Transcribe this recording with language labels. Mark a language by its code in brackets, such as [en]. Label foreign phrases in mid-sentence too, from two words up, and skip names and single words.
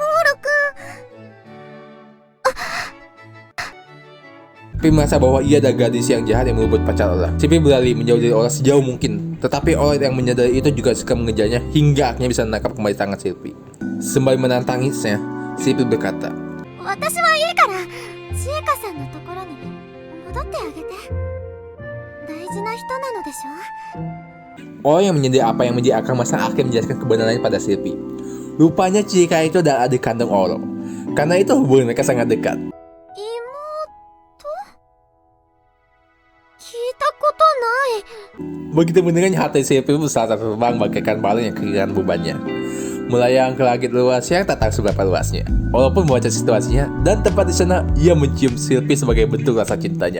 [id] Sylvie merasa bahwa ia adalah gadis yang jahat yang merebut pacar Oro. Sylvie berlari menjauh dari Oro sejauh mungkin. Tetapi Oro yang menyadari itu juga suka mengejarnya hingga akhirnya bisa menangkap kembali tangan Sylvie. Sembari menantangisnya, Sylvie berkata, [ja] 私はいいから、ジエカさんのところに戻ってあげて。大事な人なのでしょ？ [id] Oro yang menyadari apa yang menjadi akar masalah akhirnya menjelaskan kebenarannya pada Sylvie. Rupanya Chieka itu adalah adik kandung Oro. Karena itu hubungan mereka sangat dekat. [ja] 聞いたことない。 [id] Begitu mendengarnya, hati Sylvie berusaha terbang bagaikan balon yang kehilangan bebannya, melayang ke langit luas yang tak tahu seberapa luasnya. Oro pun membaca situasinya dan tepat di sana ia mencium Sylvie sebagai bentuk rasa cintanya.